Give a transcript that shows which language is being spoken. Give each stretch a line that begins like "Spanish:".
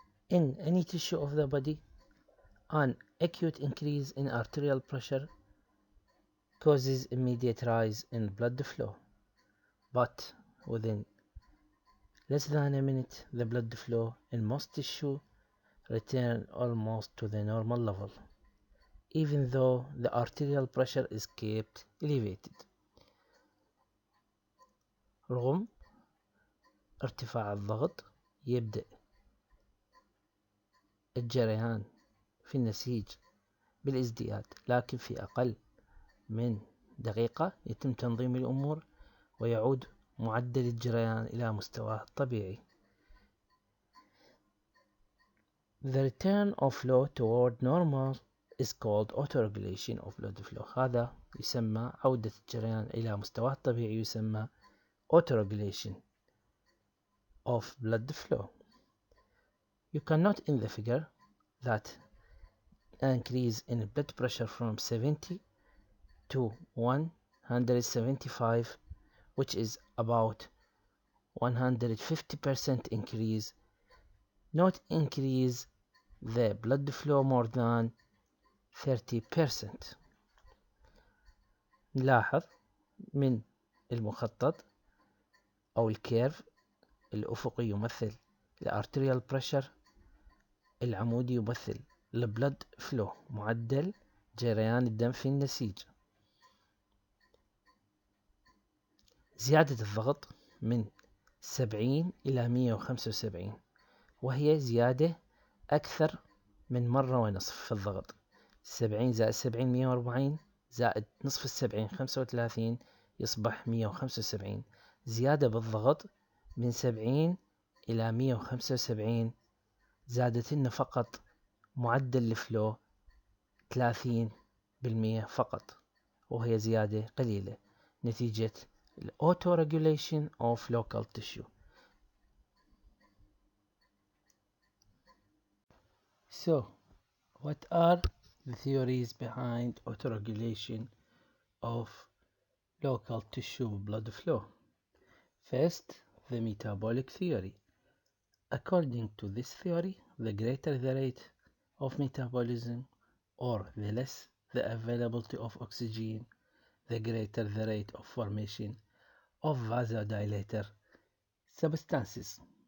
English: In any tissue of the body, an acute increase in arterial pressure causes immediate rise in blood flow, but within less than a minute, the blood flow in most tissue return almost to the normal level, even though the arterial pressure is kept elevated.
Arabic: رغم ارتفاع الضغط يبدأ الجريان في النسيج بالازدياد، لكن في أقل من دقيقة يتم تنظيم الأمور ويعود معدل الجريان إلى مستواه الطبيعي.
English: The return of flow toward normal is called autoregulation of blood flow.
Arabic: هذا يسمى عودة الجريان إلى مستواه الطبيعي، يسمى
English: autoregulation of blood flow. You can note in the figure that an increase in blood pressure from 70 to 175, which is about 150% increase, not increase the blood flow more than 30%.
Arabic: نلاحظ من المخطط أو الكيرف الأفقي يمثل الارتريال بريشر، العمودي يمثل البلد فلو، معدل جريان الدم في النسيج. زيادة الضغط من 70 إلى 175، وهي زيادة أكثر من مرة ونصف في الضغط. 70 زائد 70 140 زائد نصف 70 35 يصبح 175. زيادة بالضغط من 70 إلى 175 زادت لنا فقط معدل الفلو 30% فقط، وهي زيادة قليلة نتيجة
English: autoregulation of local tissue. So, what are the theories behind autoregulation of local tissue blood flow? First, the metabolic theory. According to this theory, the greater the rate of metabolism or the less the availability of oxygen, the greater the rate of formation of vasodilator substances.